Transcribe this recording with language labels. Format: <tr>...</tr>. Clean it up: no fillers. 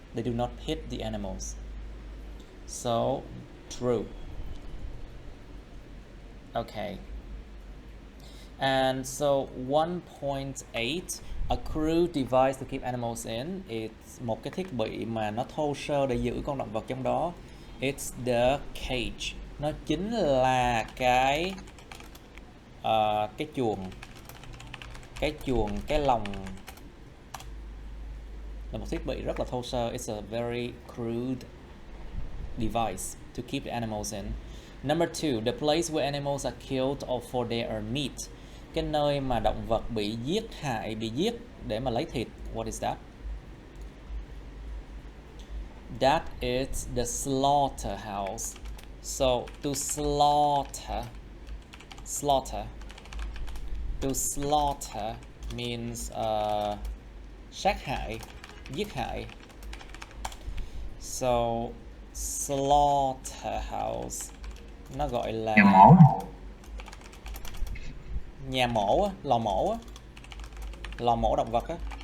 <en>They do not hit the animals. So true. Okay. And so 1.8, a crude device to keep animals in.</en> <vi>It's một cái thiết bị mà nó thô sơ để giữ con động vật trong đó.</vi> <en>It's the cage.</en> <vi>Nó chính là cái chuồng, cái lồng. Là một thiết bị rất là thô sơ.</vi> <en>It's a very crude device to keep the animals in. Number 2, the place where animals are killed or for their meat.</en> <vi>Cái nơi mà động vật bị giết để mà lấy thịt.</vi> <en>What is that? That is the slaughterhouse. So to slaughter means</en> <vi>sát hại, giết hại. So slaughterhouse nó gọi là nhà mổ, lò mổ động vật á.</vi>